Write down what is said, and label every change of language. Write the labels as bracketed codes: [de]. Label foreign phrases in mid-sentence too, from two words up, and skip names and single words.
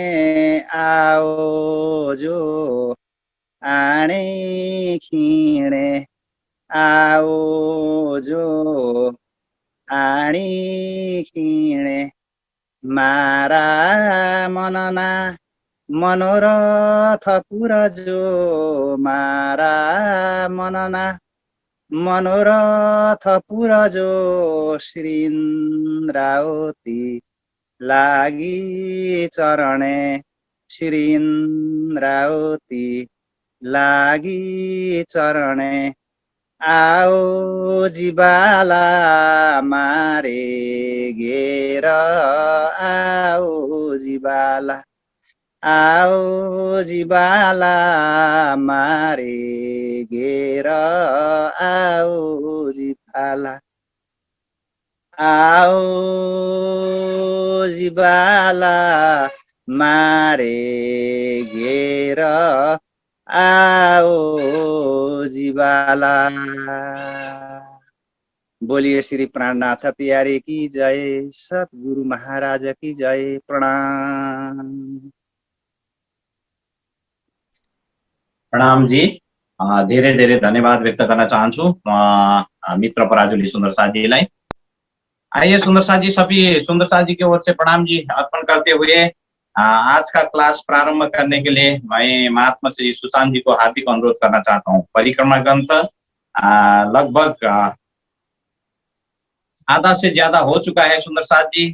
[gu] આઓ જો આણે ખિણે, આઓ જો આણી ખિણે, મારા મનના મનોરથ પુરજો, મારા મનના મનોરથ પુરજો, શ્રીન્દ્રાવતી લાગિ ચરણે, શ્રીન્દ્રાવતી લાગિ ચરણે, આઓ જિબાલા મારે ઘેર, આઓ જિબાલા, આઓ જિબાલા મારે ઘેર, आओ जिबाला, आओ जिबाला मारे घेर, આઓ જિબાલા, આઓ જિબાલા મારે ઘેર, આઓ જિબાલા। [hi] बोलिए श्री प्राणनाथ प्यारे की जय, सतगुरु महाराज की जय। प्रणाम। प्रणाम जी। [ne] धेरै धेरै धन्यवाद व्यक्त गर्न चाहन्छु मित्र पराजुली सुंदर साथीलाई। [hi] आइए सुंदर साथी, सभी सुंदर साथी की ओर से प्रणाम जी अर्पण करते हुए आज का क्लास प्रारंभ करने के लिए मैं महात्मा श्री सुशांत जी को हार्दिक अनुरोध करना चाहता हूँ। परिक्रमा ग्रंथ लगभग आधा से ज्यादा हो चुका है सुंदर साथ जी।